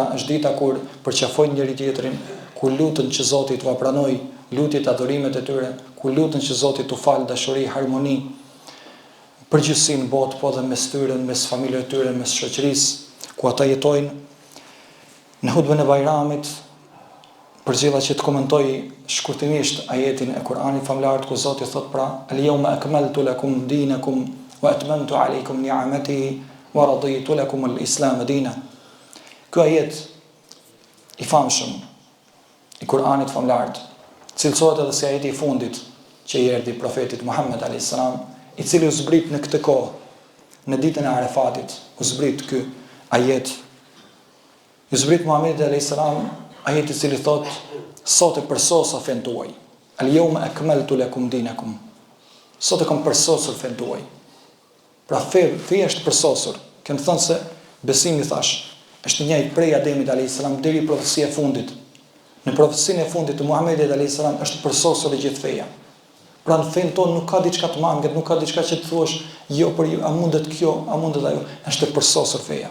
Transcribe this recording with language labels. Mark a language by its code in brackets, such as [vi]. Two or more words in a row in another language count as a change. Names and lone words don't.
[sq] Është dita kur përqafojnë njëri tjetrin, kur lutën që Zoti t'u pranoj lutjet, adhurimet e tyre, kur lutën që Zoti t'u fal dashuri, harmoni, përgjithësi në botë, po dhe mes tyre, mes familjeve të tyre, mes shoqërisë ku ata jetojnë. Në hutbën e Bajramit përgjella që të komentoj shkurtimisht ajetin e Kur'anit famlar ku Zoti thot pra [ar] اليوم أكملت لكم دينكم وأتممت عليكم نعمتي ورضيت لكم الإسلام دينا. [sq] Ky ajet i famshëm i Kur'anit famlar cilësohet edhe si ajeti i fundit që i erdhi profetit Muhammed [ar] عليه السلام, [sq] i cili u zbrit në këtë kohë, në ditën e Arefatit, u zbrit ky ajet. U zbrit Muhamedi [ar] عليه السلام [sq] ajeti i cili thot sot e përsosa fen tuaj. [ar] اليوم أكملت لكم دينكم. [sq] Sot e kam përsosur fen tuaj. Pra feja është përsosur. Kemë thënë se besimi thash është njëjtë prej Ademit [ar] عليه السلام [sq] deri profecia e fundit. Në profecinë e fundit të Muhamedit [ar] عليه السلام [sq] është përsosur e gjithë feja. Pra në fen tonë nuk ka diçka të manget, nuk ka diçka që të thuash jo për a mundet kjo, a mundet ajo, është e përsosur feja.